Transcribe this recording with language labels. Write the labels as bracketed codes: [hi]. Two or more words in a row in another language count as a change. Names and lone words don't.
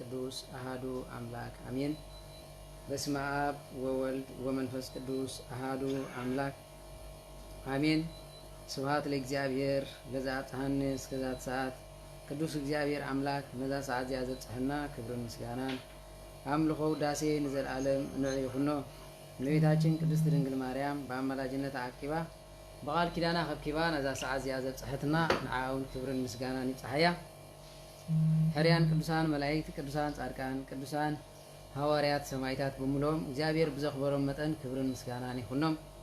[gez] ቅዱስ አሃዱ አምላክ አሜን። በስመ አብ ወወልድ ወመንፈስ ቅዱስ አሃዱ አምላክ አሜን። ስብሐት ለእግዚአብሔር ለዘአብጽሐነ [ti] እስከዛት ሰዓት ቅዱስ እግዚአብሔር አምላክ ነዛ ሰዓት ያዘጽሐና ክብርን ምስጋናን አምልኮ ውዳሴ ንዘላለም እንዕይኹኖ። እመቤታችን ቅድስት ድንግል ማርያም በአማላጅነት አቂባ በቃል ኪዳና ከብኪባ ነዛ ሰዓት ያዘጽሐትና ንዓውን ክብርን ምስጋናን ይጽሐያ። ሕርያን ቅዱሳን መላእክት፣ ቅዱሳን ጻድቃን፣ ቅዱሳን ሐዋርያት፣ ሰማዕታት በሙሉም እግዚአብሔር ብዘኽበሮም መጠን ክብርን ምስጋናን ይኹኖም።